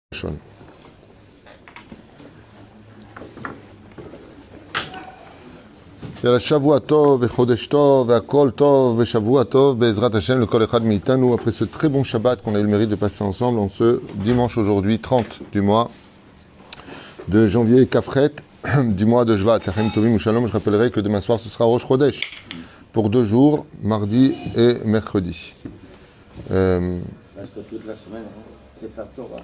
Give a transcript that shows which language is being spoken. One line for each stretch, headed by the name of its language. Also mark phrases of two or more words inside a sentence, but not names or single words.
Hebrew: ראשון. יאללה, שבוע טוב וחודש טוב והכל טוב ושבוע טוב בעזרת השם לכל אחד מאיתנו.
French: Après ce très bon Shabbat qu'on a eu le mérite de passer ensemble en ce dimanche aujourd'hui 30 du mois de janvier Kafret du mois de Shvat.
Hebrew: לכם טובים שלום.
French: Je rappellerai que demain soir ce sera
Hebrew: ראש חודש
French: pour 2 jours, mardi et mercredi. Parce que toute la semaine,
Hebrew: ספר תורה.